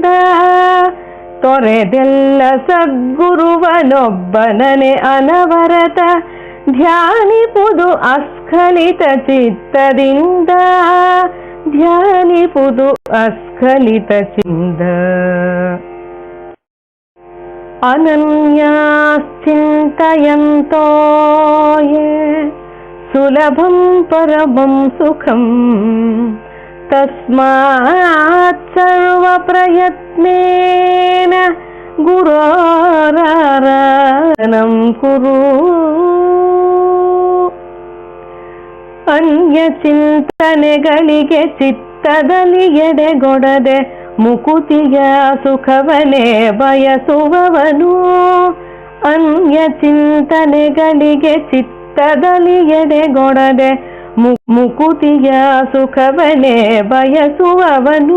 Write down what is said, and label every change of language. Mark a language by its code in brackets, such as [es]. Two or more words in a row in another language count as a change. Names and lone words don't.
[kn] ತೊರೆದೆಲ್ಲ ಸದ್ಗುರುವನೊಬ್ಬನನೆ ಅನವರತ ಧ್ಯಾನಿಪುದು ಅಸ್ಖಲಿತ ಚಿತ್ತದಿಂದ. ಧ್ಯಾನಿಪುದು ಅಸ್ಖಲಿತ ಚಿಂದ. [sa] ಅನನ್ಯಾಶ್ಚಿಂತಯಂತೋ ಯೇ ಸುಲಭಂ ಪರಮಂ ಸುಖಂ ತಸ್ಮಾತ್ ಸರ್ವ ಪ್ರಯತ್ನೇನ ಗುರೋರಾರಾಧನಂ ಕುರು. [kn] ಅನ್ಯ ಚಿಂತನೆಗಳಿಗೆ ಚಿತ್ತದಲ್ಲಿ ಎಡೆಗೊಡದೆ ಮುಕುತಿಯ ಸುಖವನೇ ಬಯಸುವವನು. ಅನ್ಯ ಚಿಂತನೆಗಳಿಗೆ ಚಿತ್ತದಲ್ಲಿ ಎಡೆಗೊಡದೆ ಮುಕುತಿಯ ಸುಖವನೇ ಬಯಸುವವನು.